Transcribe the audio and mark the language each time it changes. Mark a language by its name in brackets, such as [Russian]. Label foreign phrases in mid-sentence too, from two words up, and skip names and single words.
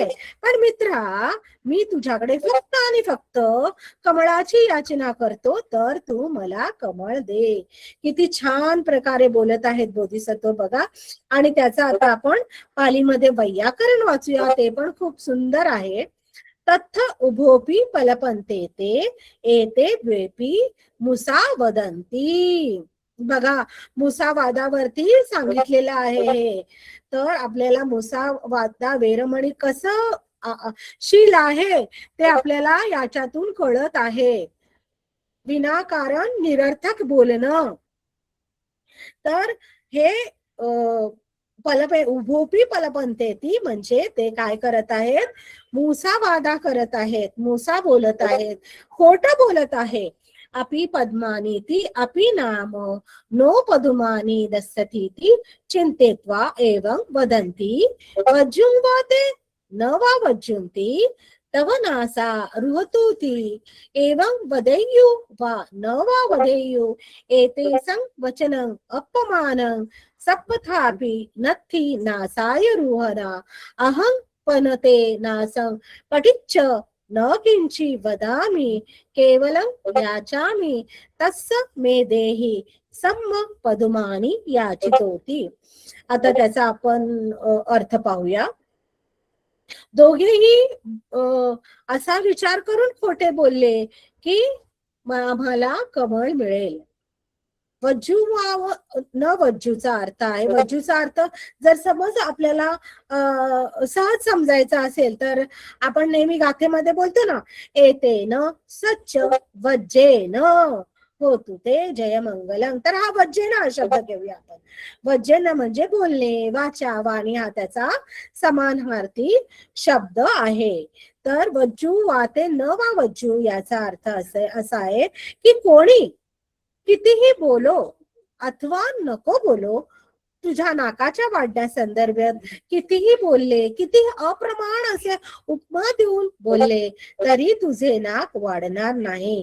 [Marathi] पण मित्रा, मी तुझ्याकडे फक्त आणि फक्त कमळाची याचना करतो, तर तू मला कमळ दे. किती छान प्रकारे बोलत आहेत बोधिसत्व बघा. आणि त्याचा आता आपण पालीमध्ये वैयाकरण वाचूया, ते पण खूप सुंदर आहे. [Pali] तत्थ उभोपी पलपंते ते एते द्वेपी मुसा वदंती. [Marathi] बघा, मुसावादावरती सांगितलेलं आहे हे. तर आपल्याला मुसावादा वेरमणी कसं शील आहे ते आपल्याला याच्यातून कळत आहे. विनाकारण निरर्थक बोलणं. तर हे उभोपी पलपंतेती म्हणजे ते काय करत आहेत, मुसावादा करत आहेत, मुसा बोलत आहेत, खोटं बोलत आहे. [Pali] अपि पद्मानीति अपि नाम नो पदुमानी दस्सतीति चिंतेत्वा एवं वदन्ति वज्जुं वा ते न वा वज्जुन्ति तव नासा रुहतोति एवं वदेयु वा न वा वदेयु एतेषं वचनं अपमानं सप्पथापि नत्थि नासाय रुहना अहं पनते नासं पटिच्च न किंची वदामि केवलं याचामि तस्य मे देहि सम्म पदुमानी याचितोति. [Marathi] आता त्याचा आपण अर्थ पाहूया. दोघेही असा विचार करून खोटे बोलले की आम्हाला कमळ मिळेल. वज्जू न वज्जूचा अर्थ आहे, वज्जूचा अर्थ जर समज आपल्याला सहज समजायचा असेल तर आपण नेहमी गाथेमध्ये बोलतो ना, [Pali] एतेन सच्च वज्जेन होतु ते जयमंगलम. [Marathi] तर हा वज्जेन हा शब्द घेऊया आपण. वज्जेन म्हणजे बोलणे, वाचा, वाणी हा त्याचा समानार्थी शब्द आहे. तर वज्जू वाते न वा वज्जू याचा अर्थ असा आहे की कोणी कितीही बोलो अथवा नको बोलो, तुझ्या नाकाच्या वाढण्यासंदर्भात कितीही बोलले, किती अप्रमाण असे उपमा देऊन बोलले तरी तुझे नाक वाढणार नाही.